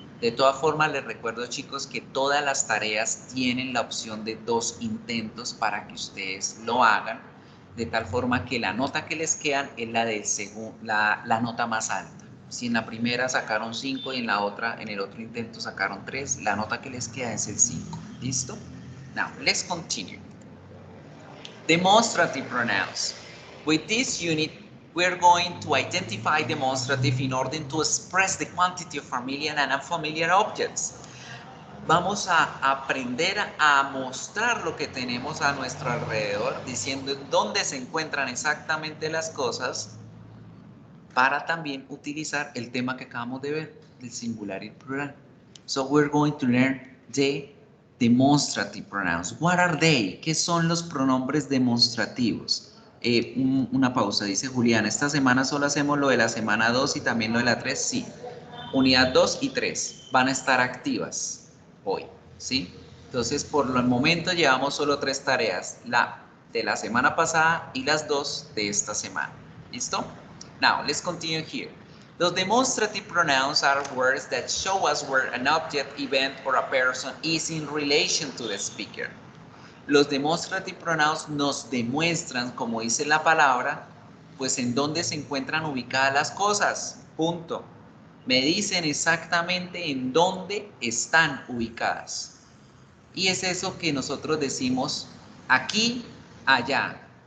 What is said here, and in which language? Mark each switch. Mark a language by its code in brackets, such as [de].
[es] De todas formas, les recuerdo, chicos, que todas las tareas tienen la opción de 2 intentos para que ustedes lo hagan, de tal forma que la nota que les quedan es la nota más alta. Si en la primera sacaron 5 y en el otro intento sacaron 3, la nota que les queda es el 5. ¿Listo? [en] Now, let's continue. Demonstrative pronouns. With this unit, we're going to identify demonstrative in order to express the quantity of familiar and unfamiliar objects. [es] Vamos a aprender a mostrar lo que tenemos a nuestro alrededor, diciendo dónde se encuentran exactamente las cosas, para también utilizar el tema que acabamos de ver, el singular y el plural. [en] So we're going to learn the demonstrative pronouns. What are they? [es] ¿Qué son los pronombres demonstrativos? Una pausa, dice Julián. Esta semana solo hacemos lo de la semana 2 y también lo de la 3. Sí. Unidad 2 y 3 van a estar activas hoy. ¿Sí? Entonces, por el momento llevamos solo 3 tareas. La de la semana pasada y las 2 de esta semana. ¿Listo? [en] Now, let's continue here. Los demonstrative pronouns are words that show us where an object, event, or a person is in relation to the speaker. [es] Los demonstrative pronouns nos demuestran, como dice la palabra, pues en dónde se encuentran ubicadas las cosas. Punto. Me dicen exactamente en dónde están ubicadas. Y es eso que nosotros decimos aquí, allá.